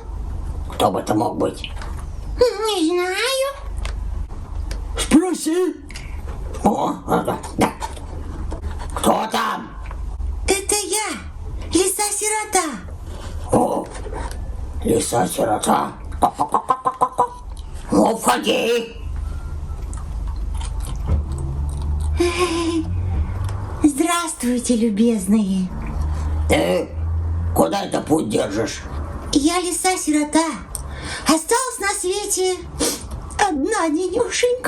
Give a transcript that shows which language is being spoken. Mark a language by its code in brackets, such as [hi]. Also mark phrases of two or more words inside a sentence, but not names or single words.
[ru] Кто бы это мог быть? Не знаю. Спроси. О, да. Кто там? Это я, лиса-сирота. О, лиса-сирота. Па-па-па-па-па-па. Ну, входи. Здравствуйте, любезные. Ты куда это путь держишь? Я лиса-сирота. Осталась на свете одна денюшенька.